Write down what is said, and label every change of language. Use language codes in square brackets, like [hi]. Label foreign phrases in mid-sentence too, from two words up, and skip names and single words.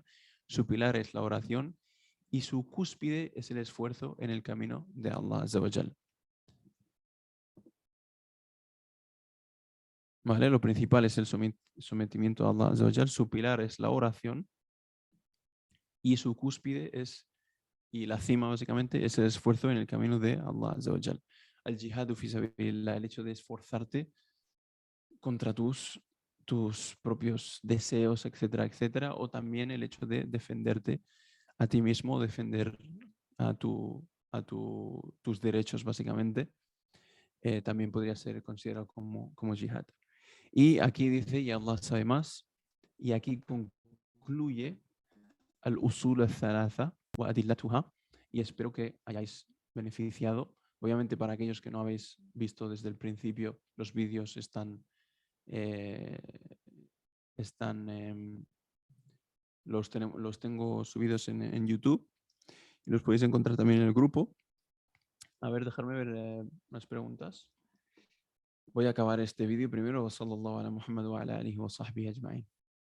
[es] Su pilar es la oración y su cúspide es el esfuerzo en el camino de Allah [ar] عز وجل. [es] ¿Vale? Lo principal es el sometimiento a Allah [ar] عز وجل. [es] Su pilar es la oración y su cúspide y la cima básicamente es el esfuerzo en el camino de Allah [ar] عز وجل. الجهاد في سبيل الله, [es] el hecho de esforzarte contra tus propios deseos, etcétera, etcétera, o también el hecho de defenderte a ti mismo, defender tus derechos, básicamente, también podría ser considerado como jihad. Y aquí dice, y Allah sabe más, y aquí concluye al-usul al-thalatha wa adillatuha, y espero que hayáis beneficiado. Obviamente, para aquellos que no habéis visto desde el principio, los vídeos están los tengo subidos en YouTube y los podéis encontrar también en el grupo. A ver, dejarme ver unas preguntas. Voy a acabar este vídeo primero. [ar] صلى الله على محمد وعلى آله وصحبه أجمعين.